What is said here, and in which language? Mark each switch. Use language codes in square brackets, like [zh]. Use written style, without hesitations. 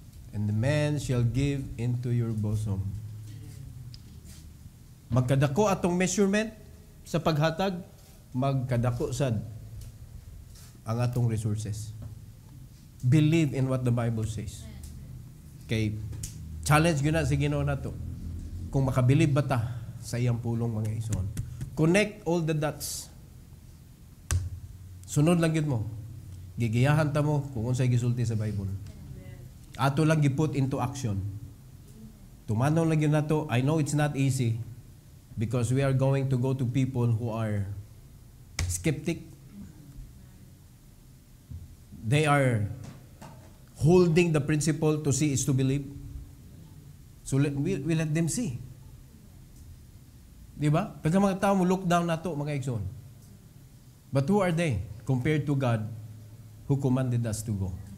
[en] And the man shall give into your bosom. [ceb] Magkadako atong measurement sa paghatag, magkadako sad ang atong resources. [en] Believe in what the Bible says. [ceb] Kay challenge gyud na sa Ginoo nato. Kung makabilib ba ta sa iyang pulong mga igsoon. [en] Connect all the dots. [ceb] Sunod lang gyud mo. Gigiyahan ta mo kung unsay gisulti sa Bible. Ato lang giput into action. Tumanong lang gyud nato. [en] I know it's not easy because we are going to go to people who are skeptic. They are holding the principle to see is to believe. So we let them see. [ceb] Di ba? Pagka mga tao mo look down na to, mga igsoon. [en] But who are they compared to God who commanded us to go?